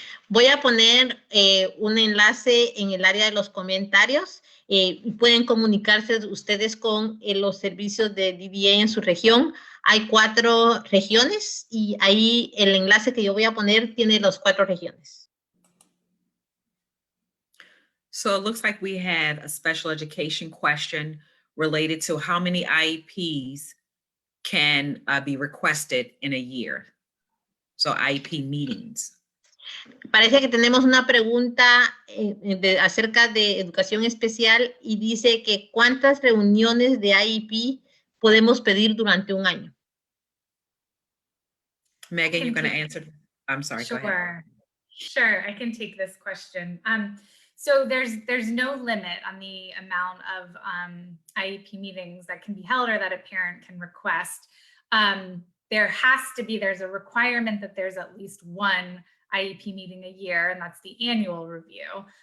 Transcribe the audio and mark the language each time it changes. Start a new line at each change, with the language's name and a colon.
Spanish: Voy a poner un enlace en el área de los comentarios. Pueden comunicarse ustedes con los servicios de DDA en su región. Hay 4 regiones y ahí el enlace que yo voy a poner tiene las 4 regiones.
English: So it looks like we had a special education question related to how many IEPs can be requested in a year. So IEP meetings.
Spanish: Parece que tenemos una pregunta acerca de educación especial y dice que ¿cuántas reuniones de IEP podemos pedir durante un año?
English: Megan, you're going to answer? I'm sorry, go ahead. Sure, I can take this question. So there's no limit on the amount of IEP meetings that can be held or that a parent can request. There's a requirement that there's at least one IEP meeting a year, and that's the annual review.